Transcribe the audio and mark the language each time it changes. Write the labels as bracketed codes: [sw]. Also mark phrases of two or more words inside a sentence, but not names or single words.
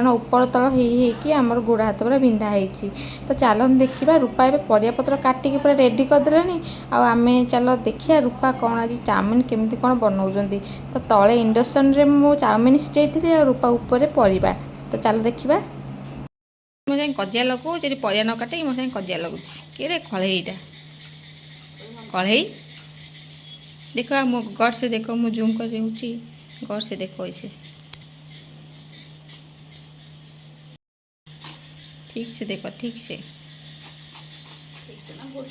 [or] ଉପର ତଳ ହେଇକି ଆମର ଗୋଡ଼ ହାତ ପୁରା ବିନ୍ଧା ହେଇଛି ତ ଚାଲନ୍ତୁ ଦେଖିବା ରୂପା ଏବେ ପରିବାପତ୍ର କାଟିକି ପୁରା ରେଡ଼ି କରିଦେଲାଣି ଆଉ ଆମେ ଚାଲ ଦେଖିବା ରୂପା କ'ଣ ଆଜି ଚାଉମିନ କେମିତି କ'ଣ ବନାଉଛନ୍ତି ତ ତଳେ ଇଣ୍ଡକ୍ସନରେ ମୁଁ ଚାଉମିନ ସିଝାଇଥିଲି ଆଉ ରୂପା ଉପରେ ପରିବା ତ ଚାଲ ଦେଖିବା ମୋ ସାଙ୍ଗେ କଜିଆ ଲଗାଉଛି ଏଠି ପରିବା ନ କାଟିକି ମୋ ସାଙ୍ଗେ କଜିଆ ଲାଗୁଛି କିରେ କଢ଼େଇଟା [hi] कढ़ाई देखो मो गौर से देखो मु जूम कर रही हूँ गौर से देखो इसे ठीक से देखो ठीक से ना